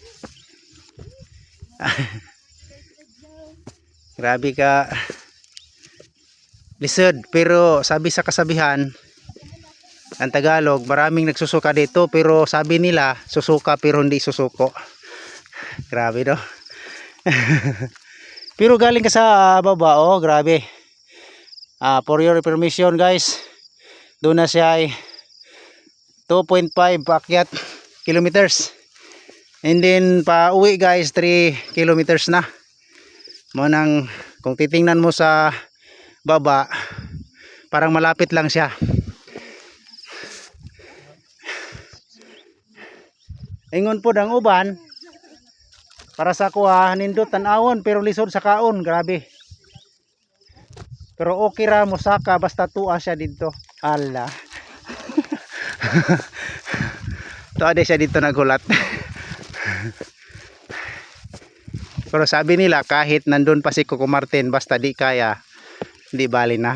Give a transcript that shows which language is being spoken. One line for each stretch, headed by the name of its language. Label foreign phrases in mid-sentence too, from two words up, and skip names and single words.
Cebuano: Grabe ka lisod,
Filipino: pero sabi sa kasabihan ang Tagalog, maraming nagsusuka dito pero sabi nila susuka pero hindi susuko. Grabe no. Pero galing ka sa baba, oh grabe.
English: For your information
Filipino: guys, doon na siya ay 2.5 paakyat kilometers.
English: And then
Filipino: pa uwi guys 3 kilometers na. Mo nang kung titingnan mo sa baba parang malapit lang siya.
Cebuano: Ingon po ang uban para sa kuha nindot tan-awon pero lisod sa kaon, grabe. Pero okay ra mo saka basta
Filipino: tuwa siya dito.
Cebuano: Hala.
Filipino: Tuwa siya dito nagulat. Pero sabi nila kahit nandun pa si Coco Martin basta di kaya, di bali na.